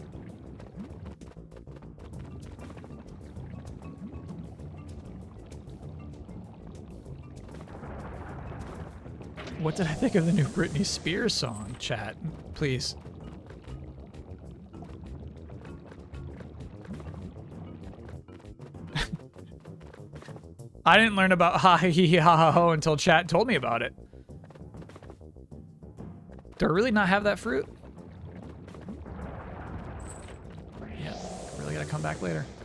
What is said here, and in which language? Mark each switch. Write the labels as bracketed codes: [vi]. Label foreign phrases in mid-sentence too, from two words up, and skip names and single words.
[en] What did I think of the new Britney Spears song, chat? Please. I didn't learn about ha hee hee ha ha ho until chat told me about it. Do I really not have that fruit? Yeah, really gotta come back later.